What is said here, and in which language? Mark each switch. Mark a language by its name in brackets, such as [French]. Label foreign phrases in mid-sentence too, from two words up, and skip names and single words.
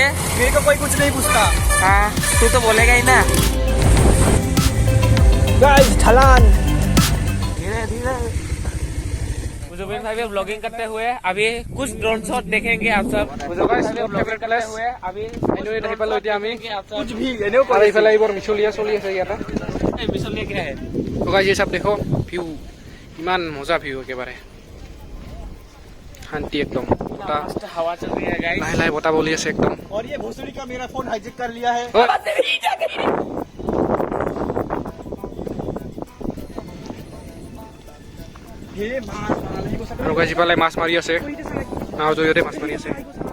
[Hindi] मेरे को कोई कुछ नहीं पूछता हाँ तू तो बोलेगा ही ना गाइस ढलान धीरे धीरे जुबिन भाई ब्लॉगिंग करते हुए अभी कुछ [English] drone shot [Hindi] देखेंगे आप सब अभी [Assamese] এতিয়া আমি [Hindi] कुछ भी এনেও [Assamese] আৰু এইফালে এইবোৰ মিছলীয়া চলি আছে ইয়াতে [Hindi] मिसलिए क्या है [Assamese] তো গাইছ এই চাপ দেখো ভিউ ইমান মজা ভিউ একেবাৰে শান্তি একদম [Hindi] मस्त हवा चल रही है गाइस [Assamese] লাহে লাহে বতাহ বলি আছে একদম [Hindi] और ये भोसड़ी का मेरा फोन हाईजेक कर लिया है ये मार साले को [Assamese] আৰু গাইছ ইফালে মাছ মাৰি আছে নাও জৰিয়তে মাছ মাৰি আছে